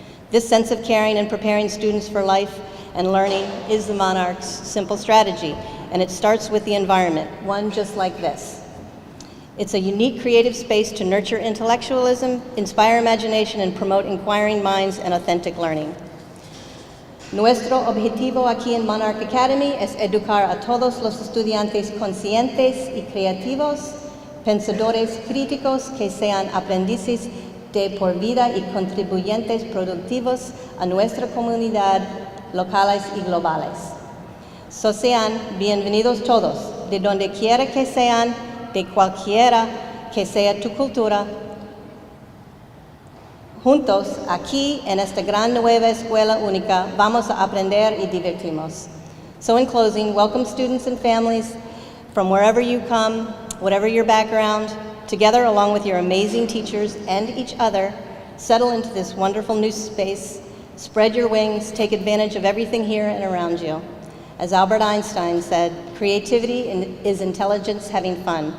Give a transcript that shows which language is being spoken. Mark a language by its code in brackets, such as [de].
[en] This sense of caring and preparing students for life and learning is the Monarch's simple strategy, and it starts with the environment, one just like this. It's a unique creative space to nurture intellectualism, inspire imagination, and promote inquiring minds and authentic learning. [es] Nuestro objetivo aquí en Monarch Academy es educar a todos los estudiantes conscientes y creativos, pensadores críticos que sean aprendices de por vida y contribuyentes productivos a nuestra comunidad locales y globales. So sean bienvenidos todos, de donde quiera que sean, de cualquiera que sea tu cultura. Juntos, aquí en esta gran nueva escuela única, vamos a aprender y divertirnos. [en] So in closing, welcome students and families from wherever you come, whatever your background, together along with your amazing teachers and each other, settle into this wonderful new space, spread your wings, take advantage of everything here and around you. As Albert Einstein said, creativity is intelligence having fun.